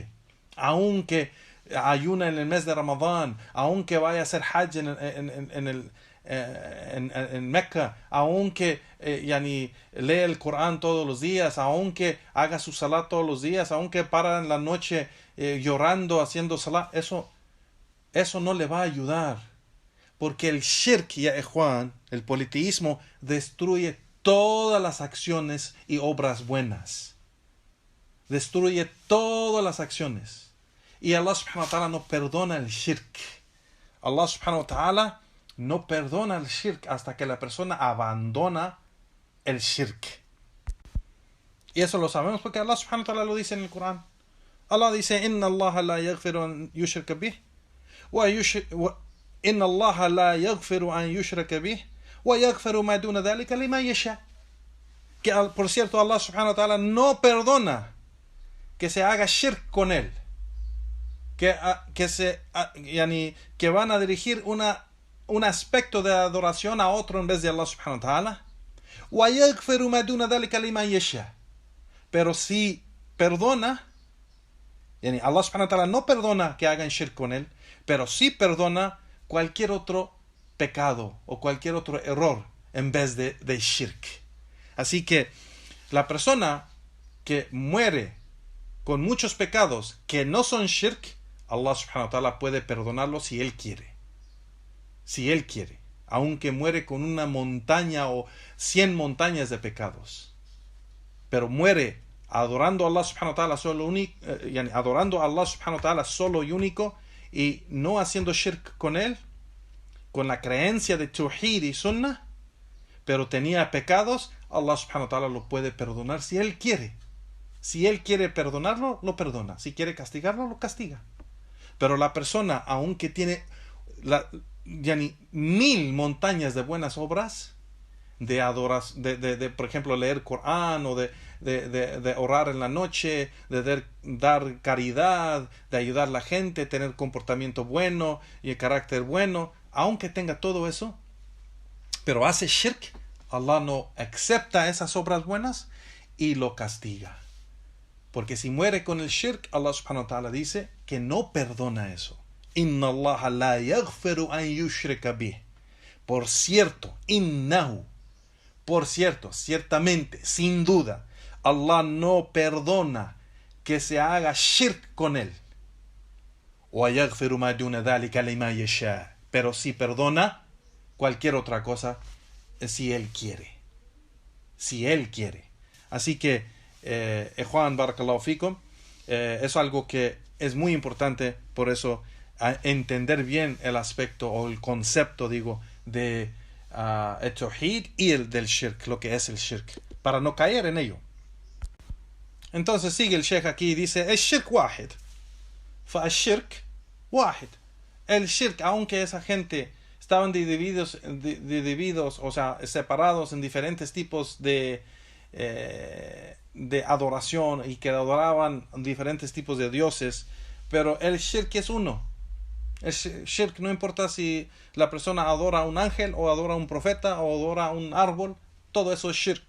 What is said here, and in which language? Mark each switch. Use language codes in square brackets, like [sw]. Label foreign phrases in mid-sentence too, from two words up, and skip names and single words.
[es] Aunque ayuna en el mes de Ramadán, aunque vaya a hacer hajj en Mecca, aunque lee el Corán todos los días, aunque haga su salat todos los días, aunque para en la noche llorando, haciendo salat, eso no le va a ayudar. Porque el shirk, ya Juan, el politeísmo, destruye todas las acciones y obras buenas. Destruye todas las acciones. Y [ar] الله سبحانه وتعالى [es] no perdona el shirk. [ar] الله سبحانه وتعالى [es] no perdona el shirk hasta que la persona abandona el shirk. Y eso lo sabemos porque [ar] الله سبحانه وتعالى [es] lo dice en el Corán. Allah dice: [ar] إن الله لا يغفر أن يشرك به إن الله لا يغفر أن يشرك به ويغفر ما دون ذلك لمن يشاء. [es] Que por cierto, [ar] الله سبحانه وتعالى [es] no perdona que se haga shirk con él, que van a dirigir un aspecto de adoración a otro en vez de [ar] الله سبحانه وتعالى. ويغفر ما دون ذلك لمن يشاء. [es] Pero si perdona, [ar] الله سبحانه وتعالى [es] no perdona que hagan shirk con él, pero sí perdona cualquier otro pecado o cualquier otro error en vez de shirk. Así que la persona que muere con muchos pecados que no son shirk, [ar] الله سبحانه وتعالى [es] puede perdonarlo si él quiere. Si él quiere. Aunque muere con una montaña o 100 montañas de pecados. Pero muere adorando a [ar] الله سبحانه وتعالى [es] adorando a [ar] الله سبحانه وتعالى [es] solo y único, y no haciendo shirk con él, con la creencia de Tawhid y Sunnah, pero tenía pecados, [ar] الله سبحانه وتعالى [es] lo puede perdonar si él quiere. Si él quiere perdonarlo, lo perdona. Si quiere castigarlo, lo castiga. Pero la persona, aunque tiene 1000 montañas de buenas obras, de por ejemplo, leer Corán, o de orar en la noche, de dar caridad, de ayudar a la gente, tener comportamiento bueno y carácter bueno, aunque tenga todo eso, pero hace shirk, Allah no acepta esas obras buenas y lo castiga. Porque si muere con el shirk, [ar] الله سبحانه وتعالى [es] dice que no perdona eso. [ar] إن الله لا يغفر أن يشرك به. [es] Por cierto, innahu, por cierto, ciertamente, sin duda, Allah no perdona que se haga shirk con él. [ar] ويغفر ما دون ذلك لمن يشاء. [es] Pero sí perdona cualquier otra cosa si él quiere. Si él quiere. Así que, Juan, [ar] بارك الله فيكم, [es] es algo que es muy importante, por eso entender bien el aspecto o el concepto, de el tawhid y el del shirk, lo que es el shirk, para no caer en ello. Entonces sigue el sheikh aquí y dice: el [ar] شرك واحد. فالشرك واحد. [es] El shirk, aunque esa gente estaban divididos, o sea, separados en diferentes tipos de adoración, y que adoraban diferentes tipos de dioses, pero el shirk es uno. El shirk, no importa si la persona adora a un ángel, o adora a un profeta, o adora a un árbol, todo eso es shirk.